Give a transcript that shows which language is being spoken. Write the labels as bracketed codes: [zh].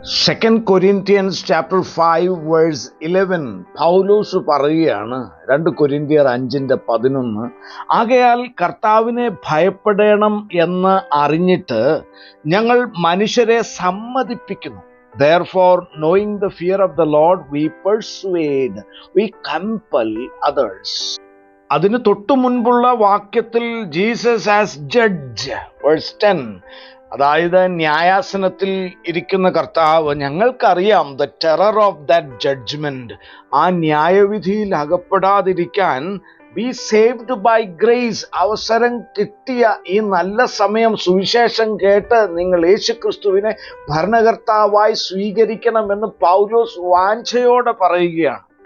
[en] second Corinthians chapter 5 verse 11 [ml] പൗലോസ് പറയുകയാണ്, 2 കൊരിന്ത്യർ 5:11, ആകയാൽ കർത്താവിനെ ഭയപ്പെടണം എന്ന് അറിഞ്ഞിട്ട് ഞങ്ങൾ മനുഷ്യരെ സമ്മതിപ്പിക്കുന്നു. [en] Therefore, knowing the fear of the Lord, we persuade, we compel others. [ml] അതിന് തൊട്ടു മുൻപുള്ള വാക്യത്തിൽ [en] Jesus as judge verse 10, [ml] അതായത് ന്യായാസനത്തിൽ ഇരിക്കുന്ന കർത്താവ്, ഞങ്ങൾക്കറിയാം [en] the terror of that judgement, [ml] ആ ന്യായവിധിയിൽ അകപ്പെടാതിരിക്കാൻ [en] be saved by grace, [ml] അവസരം കിട്ടിയ ഈ നല്ല സമയം സുവിശേഷം കേട്ട് നിങ്ങൾ യേശുക്രിസ്തുവിനെ ഭരണകർത്താവായി സ്വീകരിക്കണമെന്ന് പൗലോസ് വാഞ്ഛയോടെ പറയുകയാണ്.